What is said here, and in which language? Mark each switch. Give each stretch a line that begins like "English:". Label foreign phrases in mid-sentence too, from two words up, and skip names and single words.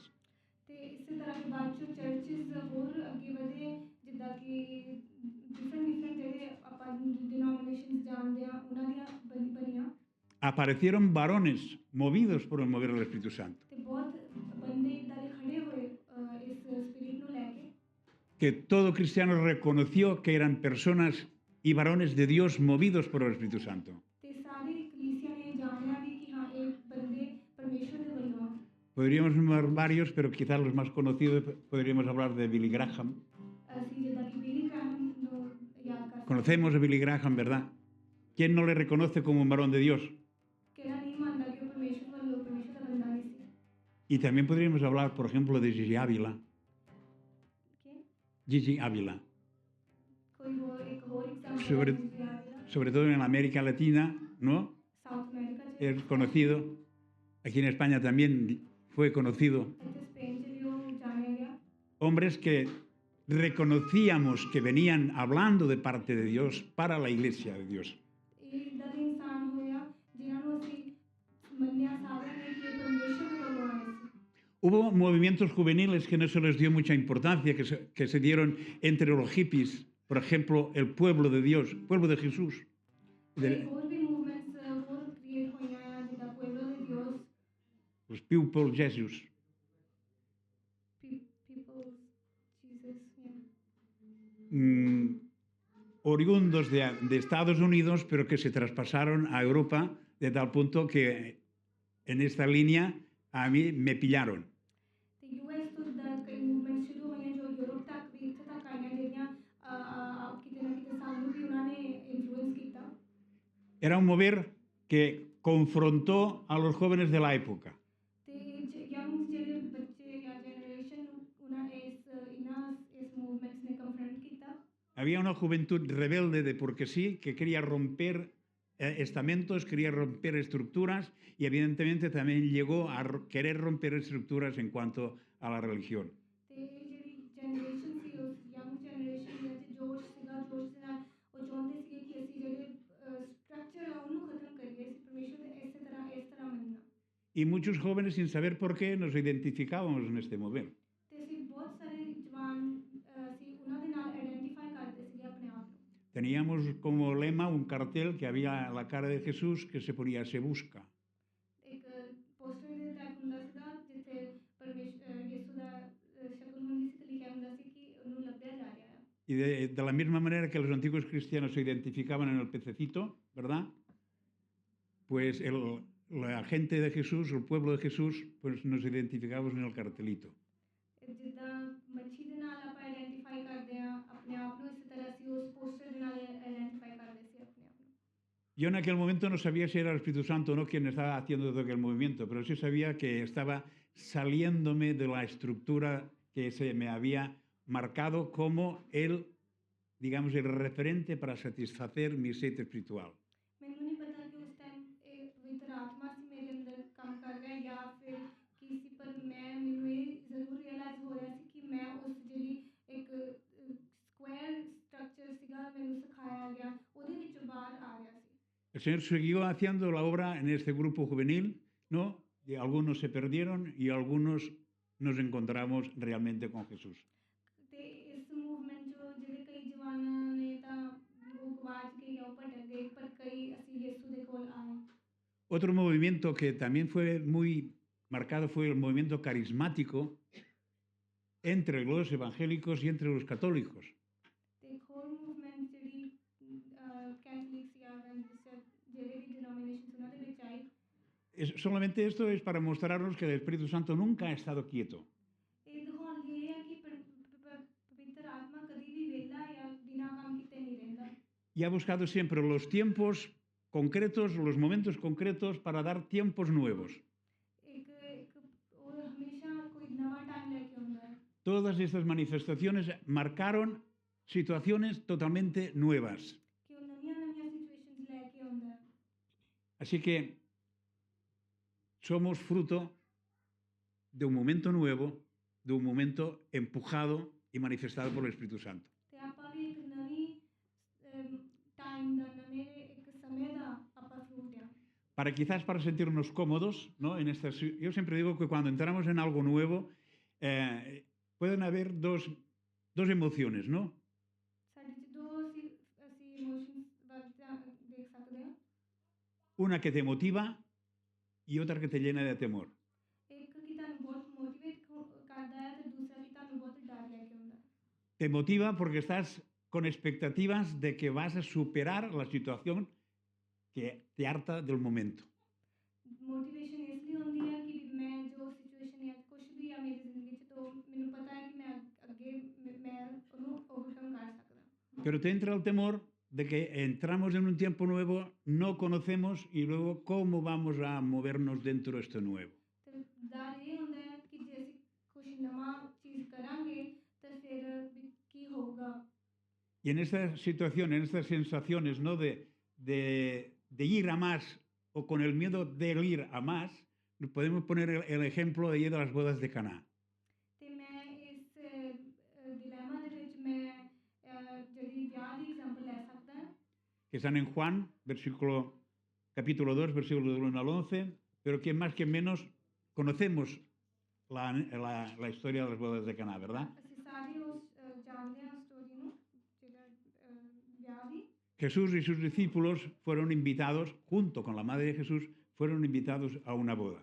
Punjabi: ਤੇ ਇਸੇ ਤਰ੍ਹਾਂ ਹੀ ਬਾਅਦ 'ਚੋਂ ਚਰਚਿਸ ਹੋਰ ਅੱਗੇ ਵਧੇ ਜਿੱਦਾਂ ਕਿ ਡਿਫਰੈਂਟ ਜਿਹੜੇ ਆਪਾਂ ਡਿਨੋਮੀਨੇਸ਼ਨਸ ਜਾਣਦੇ ਆ ਉਹਨਾਂ ਦੀਆਂ ਬਣੀਆਂ
Spanish: Aparecieron varones movidos por el mover del Espíritu Santo,
Punjabi: ਤੇ ਬਹੁਤ ਬੰਦੇ ਇੱਦਾਂ ਦੇ ਖੜੇ ਹੋਏ ਇਸ ਸਪਿਰਿਟ ਨੂੰ ਲੈ ਕੇ
Spanish: que todo cristiano reconoció que eran personas y varones de Dios movidos por el Espíritu Santo.
Punjabi: ਤੇ ਸਾਰੀ ਕਲੀਸਿਆ ਨੇ ਜਾਣਿਆ ਵੀ ਕਿ ਹਾਂ ਇਹ ਬੰਦੇ ਪਰਮੇਸ਼ਵਰ ਦੇ ਵੱਲੋਂ ਆ
Spanish: Podríamos nombrar varios, pero quizás los más conocidos podríamos hablar de Billy Graham.
Punjabi: ਅਸੀਂ ਜਿੱਦਾਂ ਕਿ ਬਿਲੀ ਗ੍ਰਾਹਮ ਨੂੰ ਯਾਦ ਕਰ ਸਕਦੇ
Spanish: Conocemos a Billy Graham, ¿verdad? ¿Quién no le reconoce como un varón de Dios?
Punjabi: ਕਿਹੜਾ ਨਹੀਂ ਮੰਨਦਾ ਕਿ ਉਹ ਪਰਮੇਸ਼ਵਰ ਵੱਲੋਂ ਪਰਮੇਸ਼ਵਰ ਦਾ ਬੰਦਾ ਨਹੀਂ ਸੀ
Spanish: Y también podríamos hablar, por ejemplo, de Gigi Ávila.
Punjabi: ਕਿ
Spanish: Gigi Ávila,
Punjabi: ਕੋਈ ਹੋਰ ਇੱਕ ਹੋਰ
Spanish: Sobre-
Punjabi: ਐਗਜ਼ਾਮਪਲ
Spanish: sobre todo en América Latina, ¿no?
Punjabi: ਸਾਊਥ ਅਮਰੀਕਾ 'ਚ
Spanish: Es conocido. Aquí en España también fue conocido.
Punjabi: ਇੱਥੇ ਸਪੇਨ 'ਚ ਵੀ ਉਹ ਜਾਣਿਆ ਗਿਆ
Spanish: Hombres que reconocíamos que venían hablando de parte de Dios para la iglesia de Dios.
Punjabi: ਇਹ ਇੱਦਾਂ ਦੇ ਇਨਸਾਨ ਹੋਇਆ ਜਿਨ੍ਹਾਂ ਨੂੰ ਅਸੀਂ ਮੰਨਿਆ ਸਾਰਿਆਂ ਨੇ ਕਿ ਇਹ ਪਰਮੇਸ਼ਵਰ ਦੇ ਵੱਲੋਂ ਆਏ ਸੀ
Spanish: Hubo movimientos juveniles que no se les dio mucha importancia, que se dieron entre los hippies, por ejemplo, el pueblo de Dios, pueblo de Jesús.
Punjabi: ਤੇ ਹੋਰ ਵੀ ਮੂਵਮੈਂਟਸ ਹੋਰ ਕ੍ਰੀਏਟ ਹੋਈਆਂ ਆ ਜਿੱਦਾਂ
Spanish: pueblo de Dios Los people Jesus. people Jesus Oriundos de Estados Unidos, pero que se traspasaron a Europa de tal punto que en esta línea a mí me pillaron.
Punjabi: ਤੇ ਯੂਐਸ ਤੋਂ ਜਿੱਦਾਂ ਕਈ ਮੂਵਮੈਂਟ ਸ਼ੁਰੂ ਹੋਈਆਂ ਜੋ ਯੂਰਪ ਤੱਕ ਵੀ ਇੱਥੇ ਤੱਕ ਆਈਆਂ ਜਿਹੜੀਆਂ ਕਿਤੇ ਨਾ ਕਿਤੇ ਸਾਨੂੰ ਵੀ ਉਹਨਾਂ ਨੇ ਇਨਫਲੂਐਂਸ ਕੀਤਾ
Spanish: Era un mover que confrontó a los jóvenes de la época.
Punjabi: ਤੇ ਯੰਗ ਜਿਹੜੇ ਬੱਚੇ ਜਾਂ ਜਨਰੇਸ਼ਨ ਉਹਨਾਂ ਇਸ ਮੂਵਮੈਂਟਸ ਨੇ ਕਨਫਰੰਟ ਕੀਤਾ
Spanish: Había una juventud rebelde de porque sí, que quería romper estamentos, quería romper estructuras y evidentemente también llegó a querer romper estructuras en cuanto a la religión.
Punjabi: ਤੇ ਜਿਹੜੀ ਜਨਰੇਸ਼ਨ ਸੀ ਉਸ
English: young generation
Punjabi: ਦੇ ਵਿੱਚ ਜੋਸ਼ ਸੀਗਾ ਜੋਸ਼ ਦੇ ਨਾਲ ਉਹ ਚਾਹੁੰਦੇ ਸੀਗੇ ਕਿ ਅਸੀਂ ਜਿਹੜੇ ਸਟਰਕਚਰ ਆ ਉਹਨੂੰ ਖਤਮ ਕਰੀਏ ਅਸੀਂ ਪਰਮੇਸ਼ਵਰ ਦੇ ਇਸ ਤਰ੍ਹਾਂ ਮੰਨਣਾ
Spanish: Y muchos jóvenes, sin saber por qué, nos identificábamos en este mover.
Punjabi: ਤੇ ਅਸੀਂ ਬਹੁਤ ਸਾਰੇ ਜਵਾਨ ਅਸੀਂ ਉਹਨਾਂ ਦੇ ਨਾਲ ਆਇਡੈਂਟੀਫਾਈ ਕਰਦੇ ਸੀਗੇ ਆਪਣੇ ਆਪ ਨੂੰ
Spanish: Teníamos como lema un cartel que había la cara de Jesús que se ponía se busca.
Punjabi: ਇੱਕ ਪੋਸਟਰ ਦੇ ਟਾਈਪ ਹੁੰਦਾ ਸੀਗਾ ਜਿੱਥੇ ਪਰਮੇਸ਼ਵਰ ਯਿਸੂ ਦਾ ਸ਼ਕਲ ਹੁੰਦੀ ਸੀ ਤੇ ਲਿਖਿਆ ਹੁੰਦਾ ਸੀ ਕਿ ਉਹਨੂੰ ਲੱਭਿਆ ਜਾ ਰਿਹਾ ਹੈ
Spanish: Y de la misma manera que los antiguos cristianos se identificaban en el pececito, ¿verdad? Pues la gente de Jesús, el pueblo de Jesús, pues nos identificamos en el cartelito.
Punjabi: ਜਿੱਦਾਂ ਮੱਛੀ ਦੇ ਨਾਲ ਆਪਾਂ ਆਇਡੈਂਟੀਫਾਈ ਕਰਦੇ ਆ ਆਪਣੇ ਆਪ ਨੂੰ ਇਸੇ ਤਰ੍ਹਾਂ ਅਸੀਂ ਉਸ ਪੋਸਟਰ ਦੇ ਨਾਲ ਆਇਡੈਂਟੀਫਾਈ ਕਰਦੇ ਸੀ ਆਪਣੇ ਆਪ ਨੂੰ
Spanish: Yo en aquel momento no sabía si era el Espíritu Santo o no quien estaba haciendo todo aquel movimiento, pero sí sabía que estaba saliéndome de la estructura que se me había marcado como el, digamos, el referente para satisfacer mi sed espiritual.
Punjabi: ਮੈਨੂੰ ਨਹੀਂ ਪਤਾ ਕਿ ਉਸ ਟਾਈਮ ਇਹ ਪਵਿੱਤਰ ਆਤਮਾ ਸੀ ਮੇਰੇ ਅੰਦਰ ਕੰਮ ਕਰ ਰਿਹਾ ਜਾਂ ਫਿਰ ਕੀ ਸੀ ਪਰ ਮੈਨੂੰ ਇਹ ਜ਼ਰੂਰ ਰਿਅਲਾਈਜ਼ ਹੋ ਰਿਹਾ ਸੀ ਕਿ ਮੈਂ ਉਸ ਜਿਹੜੀ ਇੱਕ
English: square structure
Punjabi: ਸੀਗਾ ਮੈਨੂੰ ਸਿਖਾਇਆ ਗਿਆ ਉਹਦੇ ਵਿੱਚੋਂ ਬਾਹਰ ਆ ਰਿਹਾ ਸੀ
Spanish: El Señor siguió haciendo la obra en este grupo juvenil, ¿no? Y algunos se perdieron y algunos nos encontramos realmente con Jesús.
Punjabi: ਤੇ ਇਸ ਮੂਵਮੈਂਟ ਜੋ ਜਿਹੜੇ ਕਈ ਜਵਾਨਾਂ ਨੇ ਤਾਂ ਉਹ ਗਵਾਚ ਗਏ ਜਾਂ ਉਹ ਭਟਕ ਗਏ ਪਰ ਕਈ ਅਸੀਂ ਯਿਸੂ ਦੇ ਕੋਲ ਆਏ
Spanish: Otro movimiento que también fue muy marcado fue el movimiento carismático entre los evangélicos y entre los católicos.
Punjabi: ਤੇ ਇੱਕ ਹੋਰ ਮੂਵਮੈਂਟ ਜਿਹੜੀ ਕੈਥੋਲਿਕਸ ਜਾਂ ਜਿਹੜੇ ਵੀ ਡਿਨੋਮੀਨੇਸ਼ਨਸ ਉਹਨਾਂ ਦੇ ਵਿੱਚ ਆਈ
Spanish: Solamente esto es para mostrarnos que el Espíritu Santo nunca ha estado quieto.
Punjabi: ਇਹ ਦਿਖਾਉਣ ਲਈ ਇਹ ਹੈ ਕਿ ਪਵਿੱਤਰ ਆਤਮਾ ਕਦੀ ਵੀ ਵਿਹਲਾ ਜਾਂ ਬਿਨਾਂ ਕੰਮ ਕੀਤੇ ਨਹੀਂ ਰਹਿੰਦਾ
Spanish: Y ha buscado siempre los tiempos concretos, los momentos concretos para dar tiempos nuevos.
Punjabi: ਇੱਕ ਉਹ ਹਮੇਸ਼ਾ ਕੋਈ ਨਵਾਂ ਟਾਈਮ ਲੈ ਕੇ ਆਉਂਦਾ ਹੈ
Spanish: Todas estas manifestaciones marcaron situaciones totalmente nuevas.
Punjabi: ਕਿ ਉਹ ਨਵੀਆਂ ਸਿਚੁਏਸ਼ਨਸ ਲੈ ਕੇ ਆਉਂਦਾ ਹੈ
Spanish: Así que somos fruto de un momento nuevo, de un momento empujado y manifestado por el Espíritu Santo.
Punjabi: ਤੇ ਆਪਾਂ ਵੀ ਇੱਕ ਨਵੀਂ ਟਾਈਮ ਦਾ ਨਵੇਂ ਇੱਕ ਸਮੇਂ ਦਾ ਆਪਾਂ ਫਰੂਟ ਆ
Spanish: Para sentirnos cómodos, ¿no? Yo siempre digo que cuando entramos en algo nuevo, pueden haber dos emociones, ¿no?
Punjabi: ਸਾਡੇ ਚ ਦੋ ਅਸੀਂ ਇਮੋਸ਼ਨਸ ਵੱਲ ਦੇਖ ਸਕਦੇ ਹਾਂ
Spanish: Una que te motiva y otra que te llena de temor.
Punjabi: ਇੱਕ ਕਿ ਤੁਹਾਨੂੰ ਬਹੁਤ ਮੋਟੀਵੇਟ ਕਰਦਾ ਹੈ ਤੇ ਦੂਸਰਾ ਕਿ ਤੁਹਾਨੂੰ ਬਹੁਤ ਡਰ ਲੈ ਕੇ ਆਉਂਦਾ ਹੈ
Spanish: Te motiva porque estás con expectativas de que vas a superar la situación que te harta del momento.
Punjabi: ਮੋਟੀਵੇਸ਼ਨ ਇਸ ਲਈ ਹੁੰਦੀ ਹੈ ਕਿ ਮੈਂ ਜੋ ਸਿਚੁਏਸ਼ਨ ਹੈ ਕੁਝ ਵੀ ਆ ਮੇਰੀ ਜ਼ਿੰਦਗੀ 'ਚ ਤਾਂ ਮੈਨੂੰ ਪਤਾ ਹੈ ਕਿ ਮੈਂ ਅੱਗੇ ਮੈਂ ਉਹਨੂੰ ਓਵਰਕਮ ਕਰ ਸਕਦਾ
Spanish: Pero te entra el temor de que entramos en un tiempo nuevo, no conocemos y luego cómo vamos a movernos dentro de esto nuevo.
Punjabi: ਤੇ ਡਰ ਇਹ ਹੁੰਦਾ ਹੈ ਕਿ ਜੇ ਅਸੀਂ ਕੁਝ ਨਵਾਂ ਚੀਜ਼ ਕਰਾਂਗੇ ਤਾਂ ਫਿਰ ਵੀ ਕੀ ਹੋਊਗਾ
Spanish: Y en esta situación, en estas sensaciones, ¿no? de ir a más o con el miedo de ir a más, podemos poner el ejemplo de las bodas de Caná.
Punjabi: ਤੇ ਮੈਂ ਇਸ ਡਿਲੇਮਾ ਦੇ ਵਿੱਚ ਮੈਂ ਜਿਹੜੀ ਵਿਆਹ ਦੀ ਐਗਜ਼ਾਮਪਲ ਲੈ ਸਕਦਾ ਹਾਂ
Spanish: Que están en Juan, capítulo 2, versículo del 1 al 11, pero que más que menos conocemos la historia de las bodas de Caná, ¿verdad?
Punjabi: ਅਸੀਂ ਸਾਰੇ ਉਸ ਜਾਣਦੇ ਹਾਂ ਸਟੋਰੀ ਨੂੰ ਜਿਹੜਾ ਵਿਆਹ ਦੀ
Spanish: Jesús y sus discípulos fueron invitados, junto con la madre de Jesús, fueron invitados a una boda.